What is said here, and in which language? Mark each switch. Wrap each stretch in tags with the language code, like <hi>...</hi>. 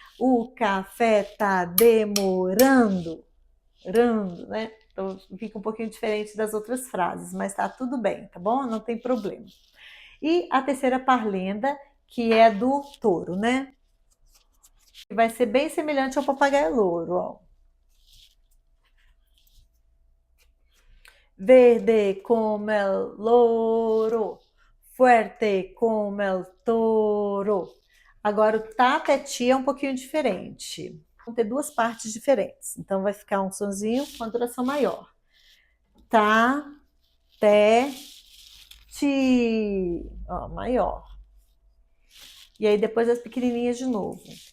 <pt>O café tá demorando, né? Então fica um pouquinho diferente das outras frases, mas tá tudo bem, tá bom? Não tem problema. E a terceira parlenda, que é do touro, né? Que vai ser bem semelhante ao papagaio louro, ó.</pt> <es>Verde como el louro, fuerte como el toro.</es> <pt>Agora o tateti é um pouquinho diferente. Vão ter duas partes diferentes. Então vai ficar um sonzinho com a duração maior. Tá, té, ti. Ó, maior. E aí depois as pequenininhas de novo.</pt>